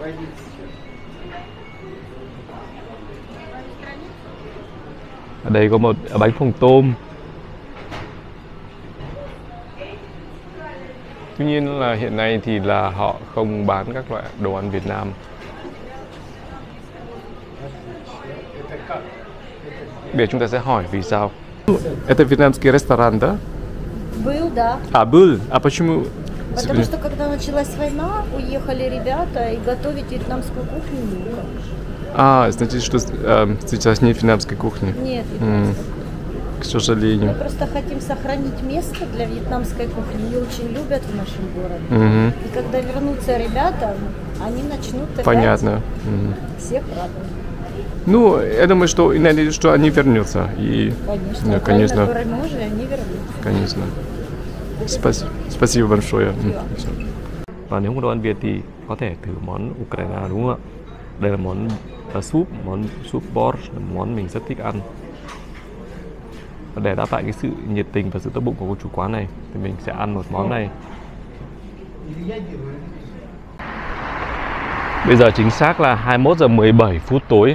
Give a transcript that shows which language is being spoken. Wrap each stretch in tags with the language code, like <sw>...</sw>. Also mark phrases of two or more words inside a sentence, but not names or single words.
<vi>Ở đây có một bánh phồng tôm. Tuy nhiên là hiện nay thì là họ không bán các loại đồ ăn Việt Nam. Bây giờ chúng ta sẽ hỏi vì sao.</vi> <ru>Это вьетнамский ресторан, да? Был, да. А, был. А почему? Потому что когда началась война, уехали ребята и готовить вьетнамскую кухню некому. А, значит, что сейчас нет вьетнамской кухни? Нет. К сожалению. Мы просто хотим сохранить место для вьетнамской кухни. Ее очень любят в нашем городе. И когда вернутся ребята, они начнут опять всех радовать. Ну, я думаю, что они вернутся. И, конечно, конечно. Може, они вернутся. Конечно. Спасибо большое.</ru> <vi>Và nếu không đồ ăn Việt thì có thể thử món Ukraine, đúng không ạ? Đây là món món súp borscht, món mình rất thích ăn. Và để đáp lại cái sự nhiệt tình và sự tốt bụng của cô chủ quán này thì mình sẽ ăn một món này. Bây giờ chính xác là 21 giờ 17 phút tối.</vi>